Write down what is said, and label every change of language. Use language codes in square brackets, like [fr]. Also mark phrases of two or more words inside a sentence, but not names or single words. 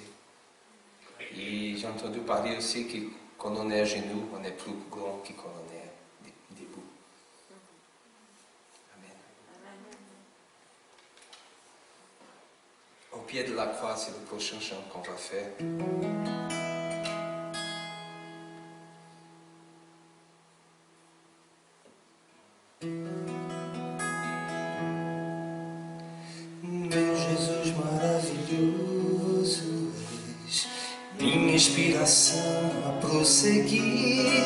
[fr] Et j'ai entendu parler aussi que quand on est à genoux, on est plus grand que quand on est debout. Amen. Au pied de la croix, c'est le prochain chant qu'on va faire. [pt] Meu Jesus maravilhoso, és minha inspiração a prosseguir.